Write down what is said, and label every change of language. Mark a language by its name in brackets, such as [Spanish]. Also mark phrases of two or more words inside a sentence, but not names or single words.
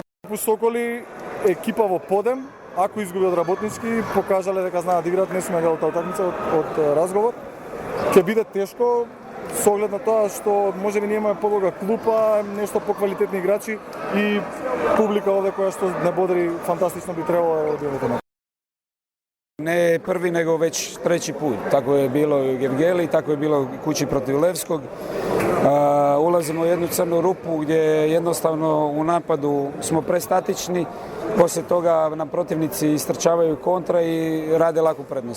[Macedonian] Соколи екипа во подем, ако изгуби од работнички, покажале дека знаат да играат, не сме гледали таа утакмица од разговор. Ќе биде тешко со оглед на тоа што можеби ние имаме подолга клупа, нешто поквалитетни играчи и публика овде која што не бодри фантастично би требало да одиме. [Serbian] Ne prvi, nego već treći put. Tako je bilo i u Gevgeli, tako je bilo kući protiv Levskog. Ulazimo u jednu crnu rupu gdje jednostavno u napadu smo prestatični. Poslije toga nam protivnici istrčavaju kontra i rade laku prednost.